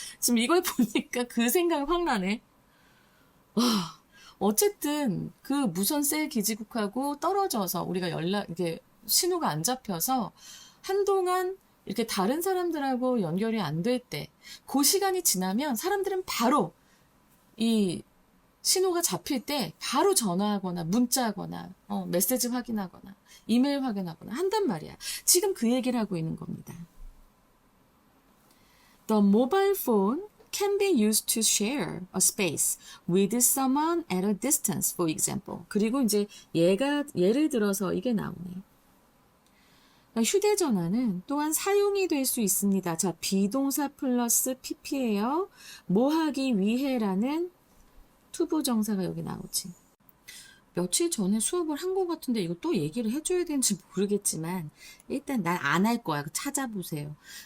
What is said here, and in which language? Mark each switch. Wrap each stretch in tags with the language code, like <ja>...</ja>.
<ko>지금 이걸 보니까 그 생각이 확 나네. 와, 어쨌든 그 무선 셀 기지국하고 떨어져서 우리가 이게 신호가 안 잡혀서 한동안 이렇게 다른 사람들하고 연결이 안 될 때, 그 시간이 지나면 사람들은 바로 이 신호가 잡힐 때 바로 전화하거나 문자하거나 메시지 확인하거나 이메일 확인하거나 한단 말이야. 지금 그 얘기를 하고 있는 겁니다.</ko> <en>The mobile phone can be used to share a space with someone at a distance, for example.</en> <ko>그리고 이제 예를 들어서 이게 나오네. 휴대전화는 또한 사용이 될 수 있습니다. 자, 비동사 플러스 pp예요. 뭐 하기 위해라는 투부정사가 여기 나오지. 며칠 전에 수업을 한 것 같은데 이거 또 얘기를 해줘야 되는지 모르겠지만 일단 난 안 할 거야. 찾아보세요.</ko>